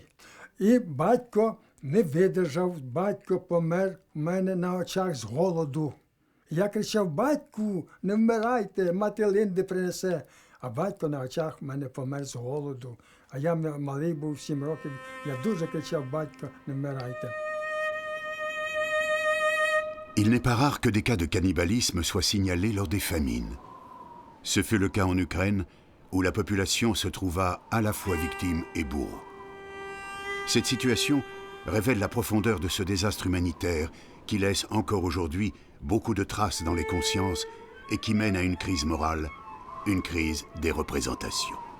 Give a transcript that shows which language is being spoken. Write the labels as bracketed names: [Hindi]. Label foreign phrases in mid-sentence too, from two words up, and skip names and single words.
[Ukrainian] І батько не видержав, батько помер у мене на очах з голоду. Я кричав, батьку, не вмирайте, мати Линди принесе. А батько на очах в мене помер з голоду. А я малий був 7 років, я дуже кричав, батько, не вмирайте. [French] Il n'est pas rare que des cas de cannibalisme soient signalés lors des famines. Ce fut le cas en Ukraine, où la population se trouva à la fois victime et bourreau. Cette situation révèle la profondeur de ce désastre humanitaire qui laisse encore aujourd'hui beaucoup de traces dans les consciences et qui mène à une crise morale, une crise des représentations.